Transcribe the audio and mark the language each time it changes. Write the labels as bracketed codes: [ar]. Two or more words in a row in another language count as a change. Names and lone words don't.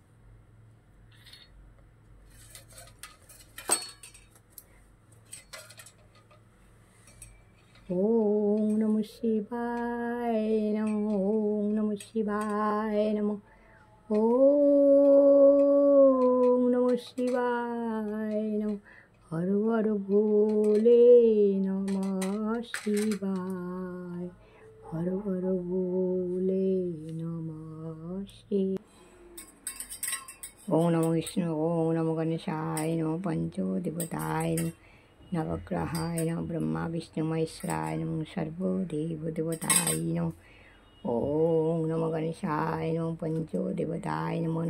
[sa] ওম নমঃ শিবায় নমঃ। ওম নমঃ শিবায় নমঃ। ওম নমঃ শিবায় নমঃ। হর হর ভোলে নমঃ শিবায়, হর হর ভোলে নমঃ শিবায়। ওম নমো বিষ্ণু। ওম নমো গণেশায় নমঃ। পঞ্চদেবতায় নমঃ। নবগ্রহায় নমঃ। ব্রহ্মা বিষ্ণু মহেশ্বরায় নমঃ। সর্বদেবদেবতায় নমঃ। ওম নমো গণেশায় নমঃ। পঞ্চদেবতায় নমঃ।